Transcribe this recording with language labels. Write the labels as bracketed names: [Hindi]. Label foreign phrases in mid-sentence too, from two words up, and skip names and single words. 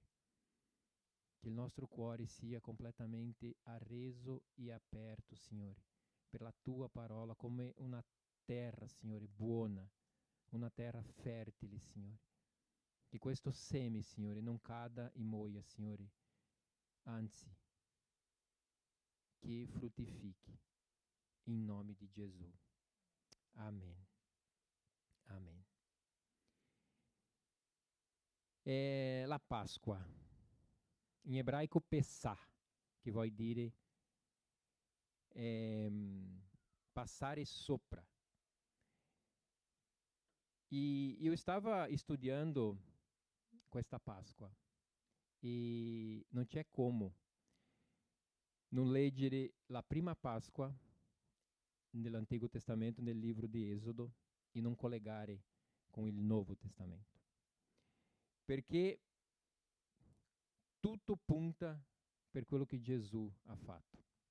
[Italian] Che il nostro cuore sia completamente arreso e aperto, Signore, per la tua parola, come una terra, Signore, buona, una terra fertile, Signore. Che questo seme, Signore, non cada e muoia, Signore, anzi, che fruttifichi, in nome di Gesù. Amen. Amen. [Portuguese] É la Páscoa, em hebraico Pessah, que [Italian] vuol dire passare sopra. [Portuguese] E eu estava estudando [Italian] questa Páscoa e non c'è como non leggere la prima Páscoa nell'Antigo Testamento, nel livro di Esodo, e non collegare con il Nuovo Testamento. Perché tutto punta per quello che Gesù ha fatto.